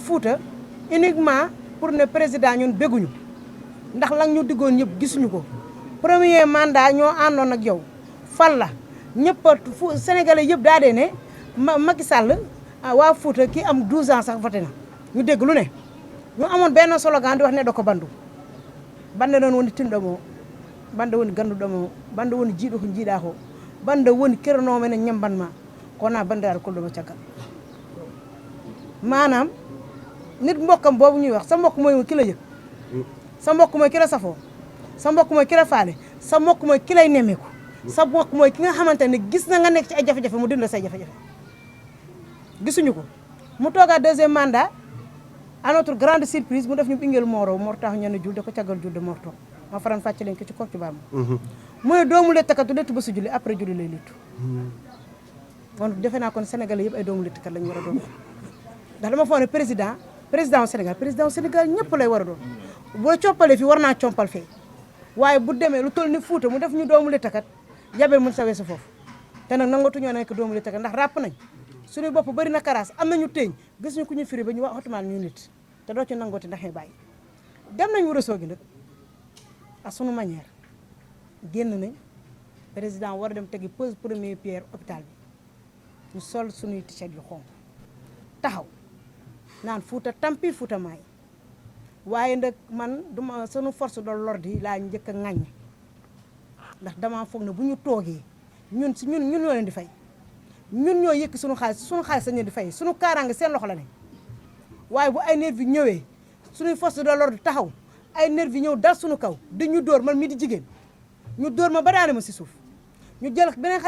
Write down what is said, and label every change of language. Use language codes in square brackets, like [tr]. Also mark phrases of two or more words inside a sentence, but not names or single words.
[wo] Fuuta [fr] uniquement pour [wo] ne président ñun bégguñu ndax lan ñu diggoon ñëpp gisuñu ko [fr] premier mandat [wo] ñoo àndoon ak yow fal la ñëpp fu sénégalais yëpp daa dee ne Macky Sall waa Fuuta kii am 12 ans sax voté na ñu dégg lu ne ñu amoon benn slogan di wax ne da ko bandu bande [ff] noon woni tinɗomo bande woni ganduɗomo bande woni jiiɗo ko jiiɗa ko bande woni keranoma ene ñambanma kona bandiraɗo kolɗoma caggal [wo] maanaam nit mbokkam boobu ñuy wax sa mbokk mooy ki la yëg sa mbokk mooy ki la safoo sa mbokk mooy ki la faale sa mbokk mooy ki lay nemmeeku sa mbokk mooy ki nga xamante ne gis na nga nekk ci ay jafe-jafe mu dindi la say jafe-jafe gisuñu ko mu toogaat [fr] deuxième mandat à notre grande surprise [wo] mu def ñu Ɓinguel Moro Mor tax ñenn julde ko caggal julde Mor toog ma faran fàcce leen ko ci Kocc Barma mu ne doomu lettkat du lettu ba su julli après julli lay lettu kon defe naa kon sénégalais yëpp ay doomu lettkat lañu war a doon ndax dama foog ne président wu Sénégal ñëpp lay war a doon boo comppalee fii war naa compal fee waaye bu demee lu toll ni Fuuta mu def ñu doomu lettkat yabee mun sawee sa foofu te nag nangatuñoo nekk doomu lettkat ndax ràpp nañ suñu bopp bëri na karaas am nañu teeñ gis ñu ku ñu firi ba ñu wax otomaan ñu nit te doo ci nangooti ndax ñu bàyyi dem nañ Wuro Sogi nag à sunu manière génn nañ président war a dem tegi [fr] pose première pierre hôpital [wo] bi ñu sol suñuy t-shirt yu xonq taxaw naan Fuuta tampi Fuuta maay waaye nag man duma sunu [fr] force de l'ordre [wo] yi laa njëkk a ŋàññ ndax dama foog ne bu ñu toogee ñun ñoo leen di fay ñun ñoo yëkk suñu xaalis sañ leen di fay suñu kaaraange seen loxo la ne waaye bu ay nervi ñëwee suñuy [fr] force de l'ordre [wo] taxaw ay nervi ñëw dal suñu kaw di ñu dóor man mii di jigéen ñu dóor ma ba daane ma si suuf ñu jël beneen xale